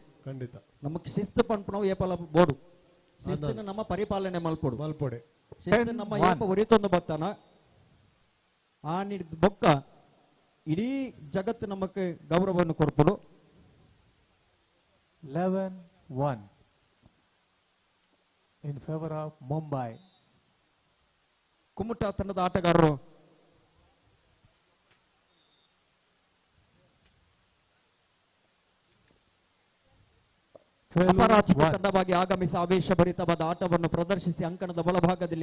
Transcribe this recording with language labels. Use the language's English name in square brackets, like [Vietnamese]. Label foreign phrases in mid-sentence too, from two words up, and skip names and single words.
[Tulu] ಖಂಡಿತ ನಮಕ್ ಶಿಸ್ತು ಪನ್ಪನವು ಏಪಲ ಬೋಡು ಶಿಸ್ತನ್ನು ನಮ್ಮ ಪರಿಪಾಲನೆ ಮಲ್ಪೋಡು ಮಲ್ಪೊಡೆ ಶಿಸ್ತು ನಮ್ಮ ಏಪ ಒರಿತೊಂದು ಬರ್ತಾನ ಆ ನಿಡಿದ ಬೊಕ್ಕ ಇಡೀ ಜಗತ್ತು ನಮಕ್ ಗೌರವವನ್ನು ಕೊರ್ಪಡು. [English] 11-1 in favor of Mumbai. [Kannada] ಕುಮ್ಮಟ ತಂಡದ ಆಟಗಾರರು ಅಪರಾಜಿತ ತಂಡವಾಗಿ ಆಗಮಿಸಿ ಆವೇಶಭರಿತವಾದ ಆಟವನ್ನು ಪ್ರದರ್ಶಿಸಿ ಅಂಕಣದ ಬಲಭಾಗದಲ್ಲಿ